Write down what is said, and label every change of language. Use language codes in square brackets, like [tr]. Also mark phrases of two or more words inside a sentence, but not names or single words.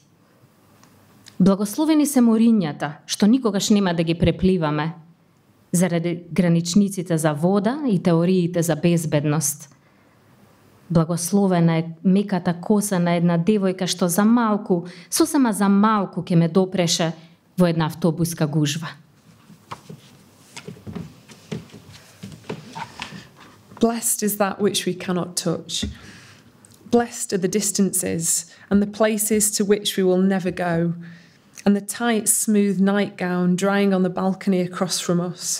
[mk] Благословени се морињата, што никогаш нема да ги препливаме, заради граничниците за вода и теориите за безбедност. Благословена е меката коса на една девојка што за малку, сосема за малку ќе ме допреше во една автобуска гужва. [en] Blessed is that which we cannot touch. Blessed are the distances and the places to which we will never go, and the tight, smooth nightgown drying on the balcony across from us.